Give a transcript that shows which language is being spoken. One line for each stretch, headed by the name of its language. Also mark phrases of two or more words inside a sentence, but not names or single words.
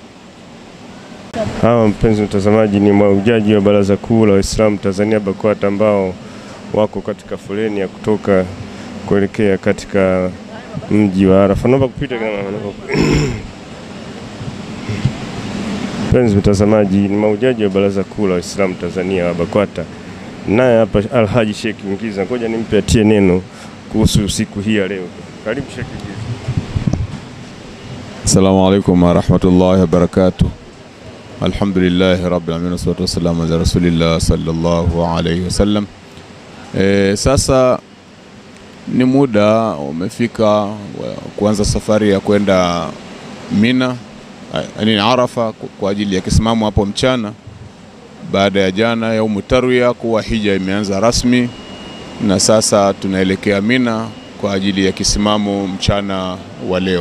Swahili: Hawa, mpenzi mtazamaji, ni mahujaji wa Baraza Kuu la Waislamu Tanzania BAKWATA ambao wako katika foleni ya kutoka kuelekea katika mji wa Arafa. Naomba kupita kama mpenzi mtazamaji, ni mahujaji wa Baraza Kuu la Waislamu Tanzania wa BAKWATA. Naye hapa Alhaji Sheikh Ngiza, ngoja nimpe atie neno kuhusu siku hii ya leo. Karibu Sheikh Ngiza.
Arabic: السلام عليكم ورحمة الله وبركاته. الحمد لله رب العالمين والصلاة والسلام على رسول الله صلى الله عليه وسلم.
Swahili: Sasa ni muda umefika kuanza safari ya kwenda Mina, yani Arafa, kwa ajili ya kisimamo hapo mchana, baada ya jana ya Tarwiya kuwa hija imeanza rasmi, na sasa tunaelekea Mina kwa ajili ya kisimamo mchana wa leo.